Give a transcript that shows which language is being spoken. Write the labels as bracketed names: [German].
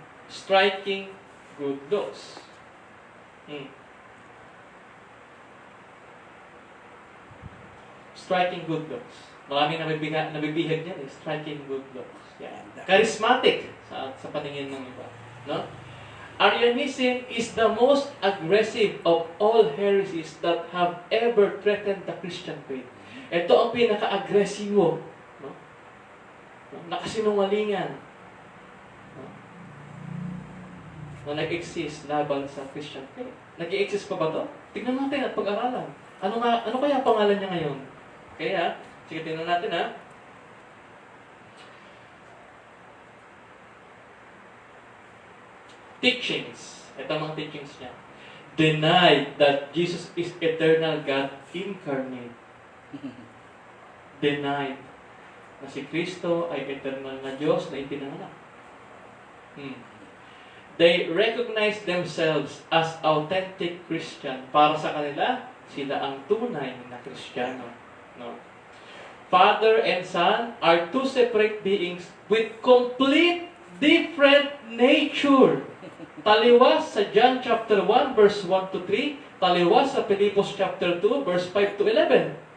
[English] Striking good looks. Striking good looks. [Filipino] Maraming nabibihag niyan eh. [English] Striking good looks. Yan. [Filipino] Charismatic sa paningin ng iba. No? [English] Arianism is the most aggressive of all heresies that have ever threatened the Christian faith. [Filipino] Ito ang pinaka-agresibo. No? Nakasinungalingan. No? Na nag-exist laban sa Christian faith. Nag-exist pa ba ito? Tignan natin at pag-aralan. Ano kaya pangalan niya ngayon? Kaya, sige, tingnan natin ha. Teachings. Ito ang mga teachings niya. [English] Denied that Jesus is eternal God incarnate. [Filipino] Denied na si Kristo ay eternal na Diyos na ipinanganak. [English] They recognize themselves as authentic Christian. [Filipino] Para sa kanila, sila ang tunay na Kristiyano. No? [English] Father and Son are two separate beings with complete different nature. [Filipino] Taliwas sa John chapter 1 verse 1 to 3, taliwas sa Philippians chapter 2 verse 5 to 11.